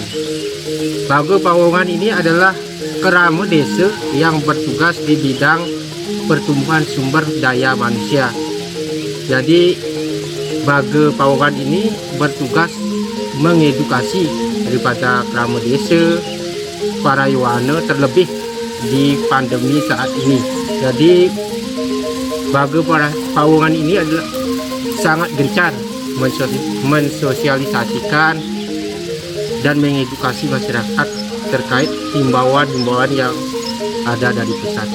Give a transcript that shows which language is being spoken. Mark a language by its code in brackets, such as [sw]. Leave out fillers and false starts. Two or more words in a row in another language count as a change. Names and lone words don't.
[id] Bage pawongan ini adalah kerama desa yang bertugas di bidang pertumbuhan sumber daya manusia. Jadi bage pawongan ini bertugas mengedukasi daripada kerama desa, para yuwana, terlebih di pandemi saat ini. Jadi bage pawongan ini adalah sangat gencar mensosialisasikan dan mengedukasi masyarakat terkait himbauan-himbauan yang ada dari pusat.